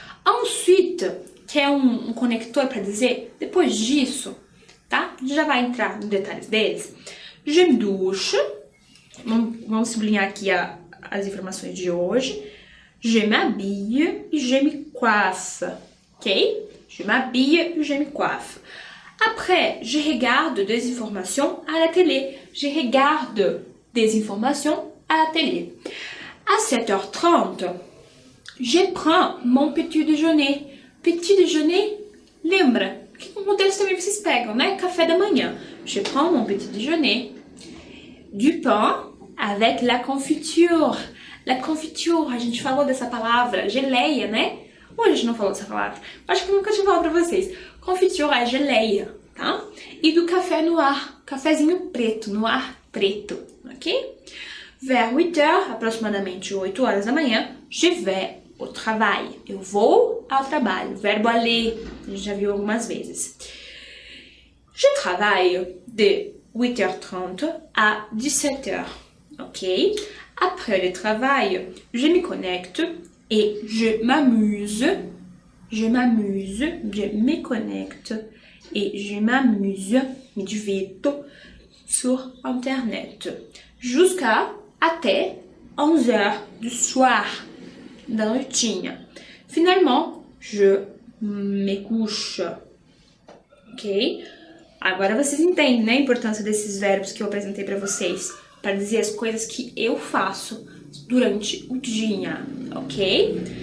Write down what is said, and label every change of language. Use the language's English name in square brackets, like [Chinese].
[Portuguese] Ensuite, que é um conector para dizer depois disso, tá? A gente já vai entrar nos detalhes deles. [French] Je me douche. [Portuguese] Vamos sublinhar aqui as informações de hoje. [French] Je m'habille et je me coiffe. Ok? Je m'habille et je me coiffe. Après, je regarde des informations à la télé. Je regarde des informations à la télé. À 7h30, je prends mon petit déjeuner. Petit déjeuner, lembra? [Portuguese] Que no texto também vocês pegam, né? Café da manhã. [French] Je prends mon petit déjeuner. Du pain avec la confiture. [Portuguese] La confiture, a gente falou dessa palavra, geleia, né? Ou a gente não falou dessa palavra? Acho que eu nunca tinha falado pra vocês. Confiture é geleia, tá? E do café noir, cafezinho preto, noir preto, ok? Vers 8h, aproximadamente 8 horas da manhã, [French] je vais au travail. [Portuguese] Eu vou ao trabalho. Verbo aller, a gente já viu algumas vezes. [French] Je travaille de 8h30 à 17h, ok? Après le travail, je me connecte et je m'amuse. Je m'amuse, je me connecte et je m'amuse, [Portuguese] me divirto [French] sur Internet. Jusqu'à até 11h du soir, [Portuguese] da noitinha. [French] Finalement, je me couche. Ok? [Portuguese] Agora vocês entendem, né, a importância desses verbos que eu apresentei para vocês, para dizer as coisas que eu faço durante o dia, ok?